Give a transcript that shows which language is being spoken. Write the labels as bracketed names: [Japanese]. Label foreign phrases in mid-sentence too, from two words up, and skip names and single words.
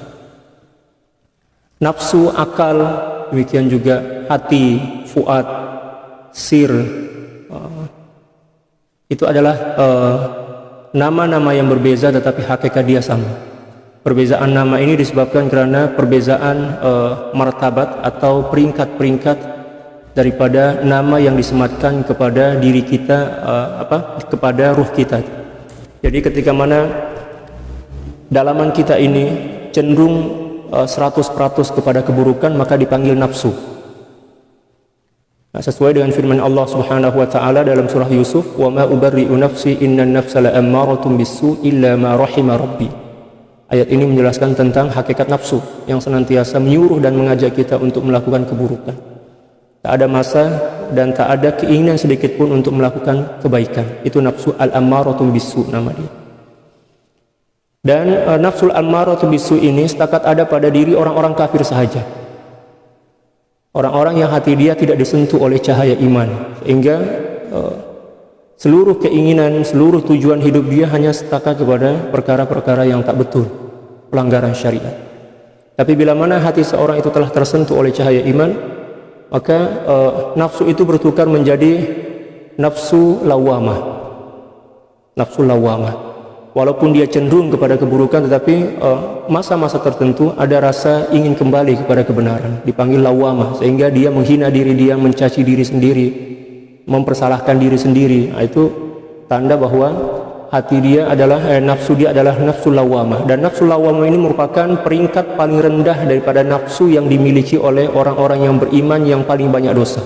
[Malay] Nafsu, akal, demikian juga hati, fuad, sir, itu adalah nama-nama yang berbeza tetapi hakikat dia sama. Perbezaan nama ini disebabkan karena perbezaan martabat atau peringkat-peringkat daripada nama yang disematkan kepada diri kita, kepada ruh kita. Jadi ketika mana dalaman kita ini cenderung 100% kepada keburukan, maka dipanggil nafsu. Nah, sesuai dengan firman [Arabic] الله سبحانه وتعالى [Malay] dalam surah Yusuf, [Arabic] "وما أبرئ نفسي إن النفس لأمارة بالسوء إلا ما رحم ربي." [Malay] Ayat ini menjelaskan tentang hakikat nafsu yang senantiasa menyuruh dan mengajak kita untuk melakukan keburukan. Tak ada masa dan tak ada keinginan sedikit pun untuk melakukan kebaikan. Itu nafsu [Arabic] الأمارة بالسوء' [Malay] nama dia. Dan [Arabic] النفس الأمارة بالسوء' [Malay] ini setakat ada pada diri orang-orang kafir sahaja. Orang-orang yang hati dia tidak disentuh oleh cahaya iman, sehingga seluruh keinginan, seluruh tujuan hidup dia hanya setakat kepada perkara-perkara yang tak betul, pelanggaran syariat. Tapi bila mana hati seorang itu telah tersentuh oleh cahaya iman, maka nafsu itu bertukar menjadi nafsu lawamah. Nafsu lawamah. Walaupun dia cenderung kepada keburukan, tetapi masa-masa tertentu ada rasa ingin kembali kepada kebenaran, dipanggil lawamah, sehingga dia menghina diri dia, mencaci diri sendiri, mempersalahkan diri sendiri. Nah, itu tanda bahwa hati dia adalah nafsu dia adalah nafsu lawamah, dan nafsu lawamah ini merupakan peringkat paling rendah daripada nafsu yang dimiliki oleh orang-orang yang beriman yang paling banyak dosa.